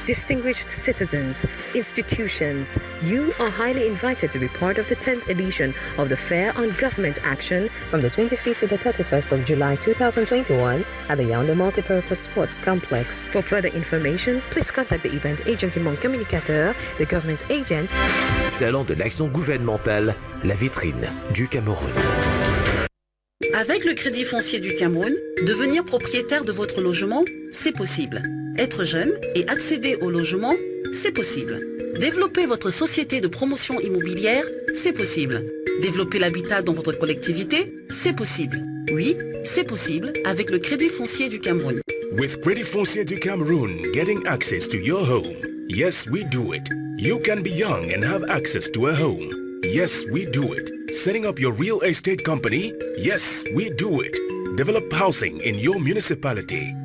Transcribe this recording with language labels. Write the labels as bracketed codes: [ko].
[en] Distinguished citizens, institutions, you are highly invited to be part of the 10th edition of the Fair on Government Action from the 25th to the 31st of July 2021 at the Yaoundé Multipurpose Sports Complex. For further information, please contact the event agency Mon Communicateur, the government's agent. [fr] Salon de l'action gouvernementale, la vitrine du Cameroun. Avec le Crédit foncier du Cameroun, devenir propriétaire de votre logement, c'est possible. Être jeune et accéder au logement, c'est possible. Développer votre société de promotion immobilière, c'est possible. Développer l'habitat dans votre collectivité, c'est possible. Oui, c'est possible avec le Crédit foncier du Cameroun. [en] With Crédit foncier du Cameroun, getting access to your home. Yes, we do it. You can be young and have access to a home. Yes, we do it. Setting up your real estate company? Yes, we do it. develop housing in your municipality.